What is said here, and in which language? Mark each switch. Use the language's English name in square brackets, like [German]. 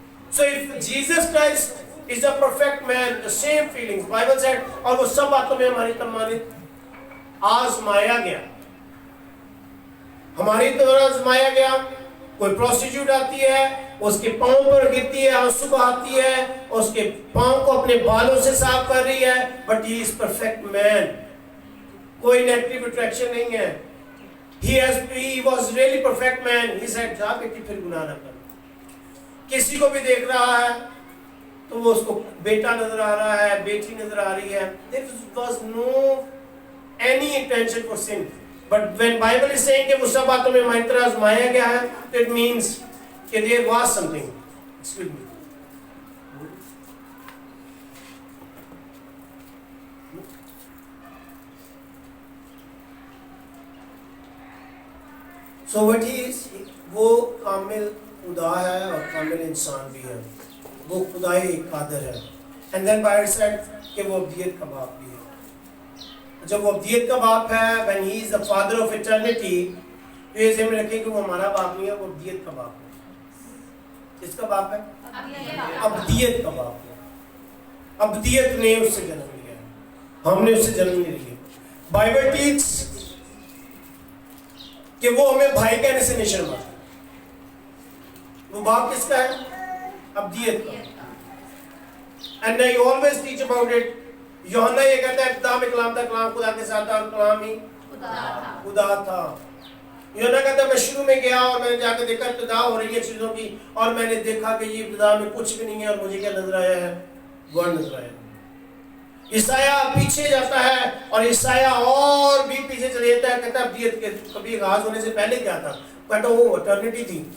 [English] So if Jesus Christ is a perfect man, the same feelings Bible said, [Urdu] اور وہ سب باتوں میں ہماری تمانت آزمایا گیا, ہماری طرح آزمایا گیا. کوئی پروسٹیٹیوٹ آتی ہے, اس کے پاؤں پر گرتی ہے, آنسو بہاتی ہے, اس کے پاؤں کو اپنے بالوں سے صاف کر رہی ہے, [English] But he is perfect man. [Urdu] کوئی نیگیٹو اٹریکشن نہیں ہے. [English] He was really perfect man. He said [Urdu] جا بیٹی پھر گناہ نہ کر. کسی کو بھی دیکھ رہا ہے تو وہ اس کو بیٹا نظر آ رہا ہے, بیٹی نظر آ رہی ہے. [English] There was no any intention for sin. But when Bible is saying [Urdu] کہ وہ سب باتوں میں ہماری طرح آزمایا گیا ہے, [English] it means [Urdu] کہ [English] there was something. Excuse me. So what he is, [Urdu] وہ کامل خدا ہے اور کامل انسان بھی ہے, وہ خدائی قادر ہے. [English] And then Bible said [Urdu] کہ وہ ابدیت کا باپ بھی ہے. جب وہ ابدیت کا باپ ہے, [English] when he is the father of eternity, [Urdu] تو یہ ذہن میں رکھیں کہ وہ ہمارا باپ نہیں ہے, وہ ابدیت کا باپ ہے. کس کا باپ ہے؟ ابدیت کا باپ ہے. ابدیت نے اس سے جنم لیا ہے, ہم نے اس سے جنم نہیں لیا. بائبل ٹیچ کہ وہ ہمیں بھائی کہنے سے نہیں شرماتا. وہ باپ کس کا ہے؟ ابدیت کا. [English] And I always teach about it. [Urdu] یوحنا یہ کہتا ہے ابتداء میں کلام تھا, کلام خدا کے ساتھ تھا اور کلام ہی خدا تھا. یوحنا کہتا ہے میں شروع میں گیا اور میں نے جا کے دیکھا ابتداء ہو رہی ہے چیزوں کی, اور میں نے دیکھا کہ یہ ابتداء میں کچھ بھی نہیں ہے, اور مجھے کیا نظر آیا ہے؟ ورڈ نظر آیا. عیسائیٰ پیچھے جاتا ہے اور عیسائیٰ اور بھی پیچھے چلے جاتا ہے, کہتا ہے ابدیت کے کبھی آغاز ہونے سے پہلے کیا تھا؟ کہتا وہ اٹرنیٹی تھی.